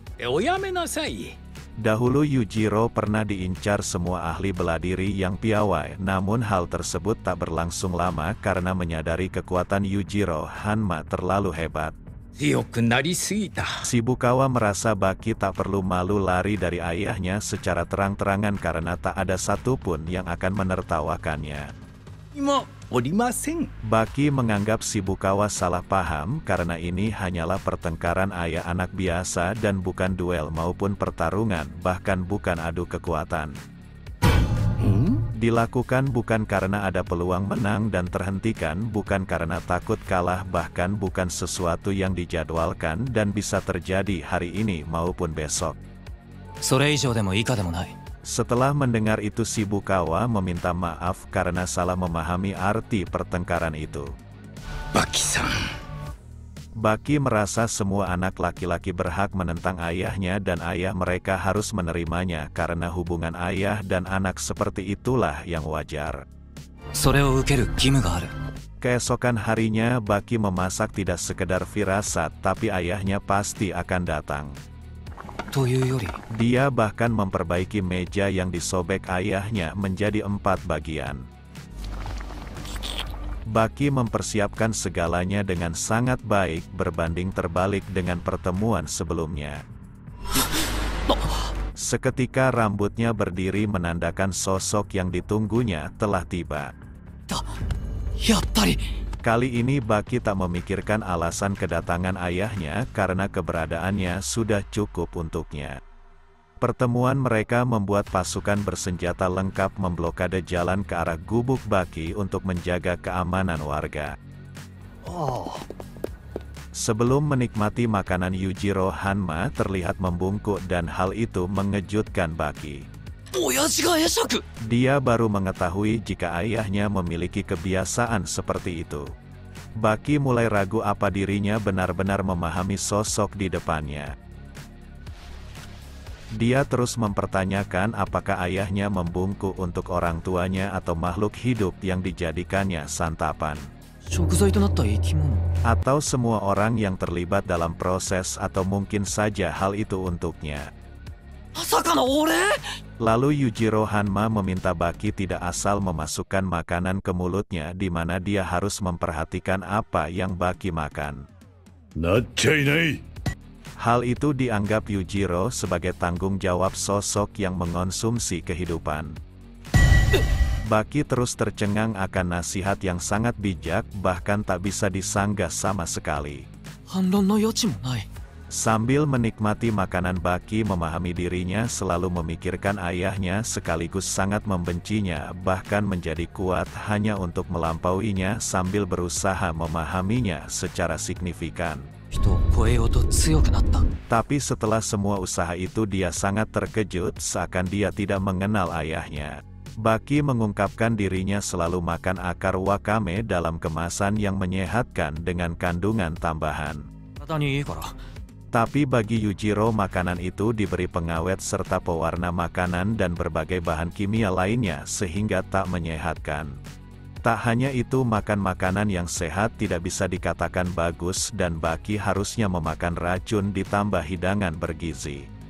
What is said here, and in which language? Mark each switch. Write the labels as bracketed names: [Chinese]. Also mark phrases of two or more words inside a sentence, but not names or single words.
[Indonesian] Dahulu Yujiro pernah diincar semua ahli bela diri yang piawai, namun hal tersebut tak berlangsung lama karena menyadari kekuatan Yujiro Hanma terlalu hebat. Shibukawa merasa Baki tak perlu malu lari dari ayahnya secara terang-terangan karena tak ada satupun yang akan menertawakannya. [Japanese] 今おりません。 [Indonesian] Baki menganggap Shibukawa salah paham karena ini hanyalah pertengkaran ayah anak biasa dan bukan duel maupun pertarungan, bahkan bukan adu kekuatan. Dilakukan bukan karena ada peluang menang dan terhentikan, bukan karena takut kalah, bahkan bukan sesuatu yang dijadwalkan dan bisa terjadi hari ini maupun besok. [Japanese] それ以上でも以下でもない。 [Indonesian] Setelah mendengar itu Shibukawa meminta maaf karena salah memahami arti pertengkaran itu. [Japanese] バキさん。 [Indonesian] Baki merasa semua anak laki-laki berhak menentang ayahnya dan ayah mereka harus menerimanya karena hubungan ayah dan anak seperti itulah yang wajar. [Japanese] それを受ける義務がある。 [Indonesian] Keesokan harinya Baki memasak tidak sekedar firasat tapi ayahnya pasti akan datang. [Japanese] というより、 [Indonesian] Dia bahkan memperbaiki meja yang disobek ayahnya menjadi 4 bagian. Baki mempersiapkan segalanya dengan sangat baik berbanding terbalik dengan pertemuan sebelumnya. Seketika rambutnya berdiri menandakan sosok yang ditunggunya telah tiba. [Japanese] やっぱり。 [Indonesian] Kali ini Baki tak memikirkan alasan kedatangan ayahnya karena keberadaannya sudah cukup untuknya. Pertemuan mereka membuat pasukan bersenjata lengkap memblokade jalan ke arah gubuk Baki untuk menjaga keamanan warga. Sebelum menikmati makanan, Yujiro Hanma terlihat membungkuk dan hal itu mengejutkan Baki. [Japanese] 親父が会釈。 [Indonesian] Dia baru mengetahui jika ayahnya memiliki kebiasaan seperti itu. Baki mulai ragu apa dirinya benar-benar memahami sosok di depannya. Dia terus mempertanyakan apakah ayahnya membungkuk untuk orang tuanya atau makhluk hidup yang dijadikannya santapan. [Japanese] 食材となった生き物。 [Indonesian] Atau semua orang yang terlibat dalam proses atau mungkin saja hal itu untuknya. [Japanese] まさかの俺？ [Indonesian] Lalu Yujiro Hanma meminta Baki tidak asal memasukkan makanan ke mulutnya di mana dia harus memperhatikan apa yang Baki makan. [Japanese] なっちゃいない。 [Indonesian] Hal itu dianggap Yujiro sebagai tanggung jawab sosok yang mengonsumsi kehidupan. Baki terus tercengang akan nasihat yang sangat bijak, bahkan tak bisa disanggah sama sekali. [Japanese] 反論の余地もない。 [Indonesian] Sambil menikmati makanan, Baki memahami dirinya selalu memikirkan ayahnya sekaligus sangat membencinya, bahkan menjadi kuat hanya untuk melampauinya sambil berusaha memahaminya secara signifikan. [Japanese] 人を超えようと強くなった。 [Indonesian] Tapi setelah semua usaha itu dia sangat terkejut seakan dia tidak mengenal ayahnya. Baki mengungkapkan dirinya selalu makan akar wakame dalam kemasan yang menyehatkan dengan kandungan tambahan. [Japanese] 体にいいから。 [Indonesian] Tapi bagi Yujiro makanan itu diberi pengawet serta pewarna makanan dan berbagai bahan kimia lainnya sehingga tak menyehatkan. Tak hanya itu, makan makanan yang sehat tidak bisa dikatakan bagus dan Baki harusnya memakan racun ditambah hidangan bergizi.